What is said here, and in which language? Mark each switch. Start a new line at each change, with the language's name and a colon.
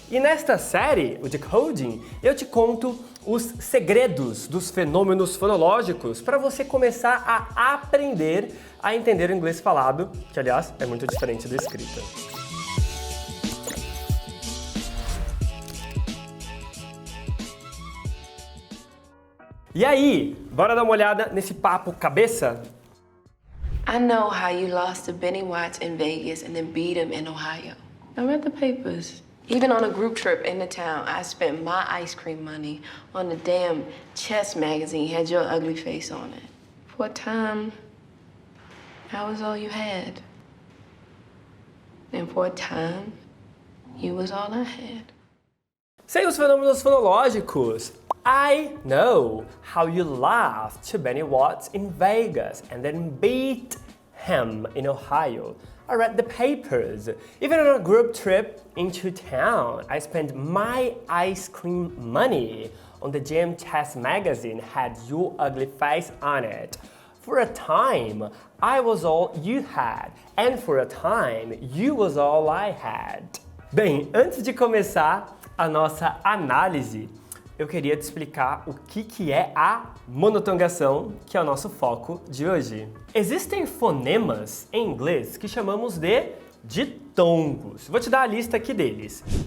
Portuguese: E nesta série, o Decoding, eu te conto os segredos dos fenômenos fonológicos para você começar a aprender a entender o inglês falado, que aliás é muito diferente do escrito. E aí, bora dar uma olhada nesse papo cabeça?
English: I know how you lost to Benny Watts in Vegas and then beat him in Ohio. I read the papers. Even on a group trip in the town, I spent my ice cream money on the damn chess magazine had your ugly face on it. For a time, I was all you had. And for a time, you was all I had.
Portuguese: Sem os fenômenos fonológicos,
English: I know how you lost to Benny Watts in Vegas and then beat him in Ohio. I read the papers. Even on a group trip into town, I spent my ice cream money on the Gym Chess magazine had your ugly face on it. For a time, I was all you had, and for a time, you was all I had.
Portuguese: Bem, antes de começar a nossa análise, eu queria te explicar o que é a monotongação, que é o nosso foco de hoje. Existem fonemas em inglês que chamamos de ditongos. Vou te dar a lista aqui deles.